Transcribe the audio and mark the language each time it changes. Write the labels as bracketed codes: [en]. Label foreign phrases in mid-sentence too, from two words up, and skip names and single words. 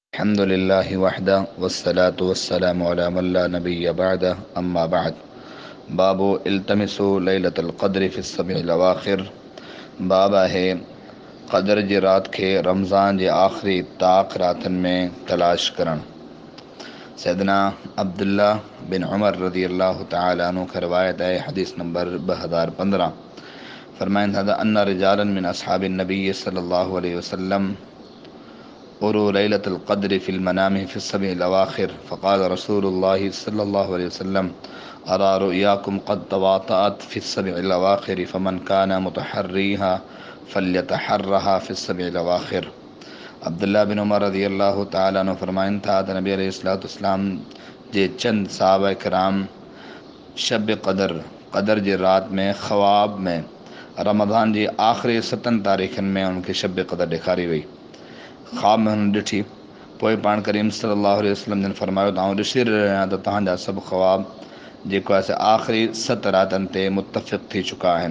[ar] الحمد لله وحده والصلاة والسلام على من لا نبي بعده أما بعد. باب التمسوا ليلة القدر في السبع الأواخر. [sd] बाब आहे क़द्र जी रात खे रमज़ान जे आख़िरी ताक़ रातनि में तलाश करणु। सैदना अब्दुल्ला बिन उमर [ar] رضي الله تعالى عنه [sd] खां रिवायत आहे, हदीस नंबर 2015। फरमाइनि था त [ar] أن رجالا من أصحاب النبي صلى الله عليه وسلم أروا ليلة القدر في المنام في السبع الأواخر فقال رسول الله صلى الله عليه وسلم أرى رؤياكم قد تواطأت في السبع الأواخر فمن كان متحريها فليتحرها في السبع الأواخر. [sd] अब्दुल्ला बिन उमर [ar] رضي الله تعالى عنه [sd] फरमाइनि था त नबी [ar] عليه الصلاة والسلام [sd] जे चंद सहाबा किराम शब क़द्र जी रात में ख़वाब में रमज़ान जी आख़िरी 7 तारीख़नि में उनखे शब क़द्र ॾेखारी वई। ख़्वाब में हुन ॾिठी। पोइ पाण करीम [ar] صلى الله عليه وسلم [sd] जन फरमायो त आउं ॾिसी रहियो आहियां त तव्हांजा सभु ख़्वाब जेको आहे आख़िरी 7 रातनि ते मुतफ़िक़ थी चुका आहिनि।